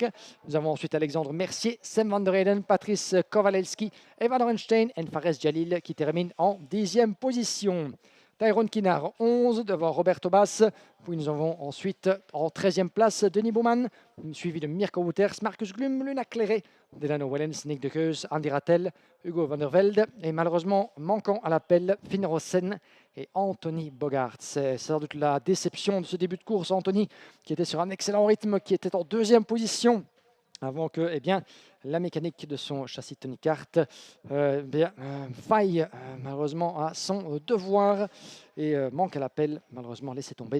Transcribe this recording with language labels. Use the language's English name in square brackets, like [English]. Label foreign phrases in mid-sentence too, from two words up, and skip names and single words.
[French] Nous avons ensuite Alexandre Mercier, Sam van der Heyden, Patrice Kowalewski, Evan Orenstein et Fares Jalil qui terminent en 10e position. Tyrone Kinard 11 devant Roberto Bass. Puis nous avons ensuite en 13e place Denis Bouman, suivi de Mirko Wouters, Marcus Glum, Luna Cléré, Delano Wellens, Nick De Keus, Andy Rattel, Hugo van der Velde et malheureusement manquant à l'appel Finn Rossen et Anthony Bogart. C'est sans doute la déception de ce début de course. Anthony qui était sur un excellent rythme, qui était en 2e position avant que eh bien, la mécanique de son châssis Tony Kart faille malheureusement à son devoir et manque à l'appel, malheureusement laissé tomber.